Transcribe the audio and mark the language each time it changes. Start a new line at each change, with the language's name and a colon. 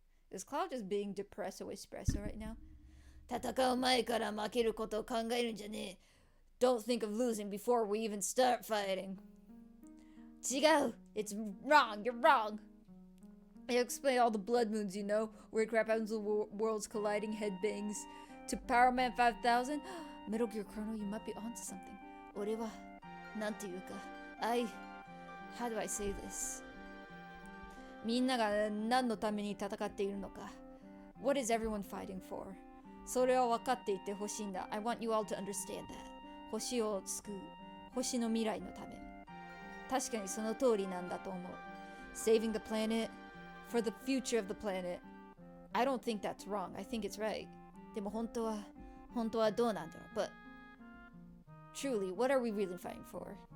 English: Is Cloud just being depressed or espresso right now?
Japanese: 戦う前から負けることを考えるんじゃねえ。
English: Don't think of losing before we even start fighting.
Japanese: 違う
English: It's wrong. You're wrong. I explain all the blood moons, where crap happens to worlds colliding headbangs to Power Man 5000. Metal Gear Chrono, you might be onto something.
Japanese: 俺はなんていうか
English: How do I say this?
Japanese: みんなが何のために戦っているのか.
English: What is everyone fighting for?
Japanese: それを分かっていてほしいんだ.
English: I want you all to understand that.
Japanese: 星を救う。星の未来のため。確かにその通りなんだと思う。
English: Saving the planet for the future of the planet. I don't think that's wrong. I think it's right.
Japanese: でも本当はどうなんだろう。
English: But truly, what are we really fighting for?